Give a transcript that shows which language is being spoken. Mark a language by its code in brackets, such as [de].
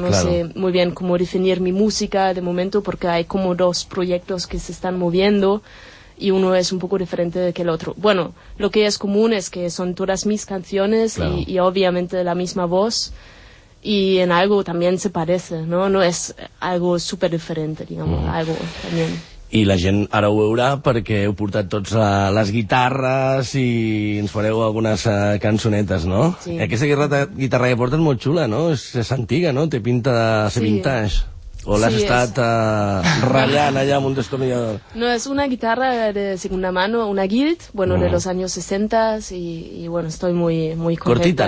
[es] No sé muy bien cómo definir mi música de momento, porque hay como dos proyectos que se están moviendo y uno es un poco diferente que el otro. Bueno, lo que es común es que son todas mis canciones y obviamente la misma voz. Y en algo también se parece, ¿no? No es algo súper diferente, digamos, algo también. [ca] I la gent ara ho veurà perquè heu portat tots les guitarres i ens fareu algunes cançonetes, no? Sí. Aquesta guitarra que portes és molt xula, no? És antiga, no? Té pinta de ser vintage. O l'has estat ratllant allà amb un destornillador? No, és una guitarra de [es] segunda mano, una Guild, bueno, de los años 60, y bueno, estoy muy, muy contenta.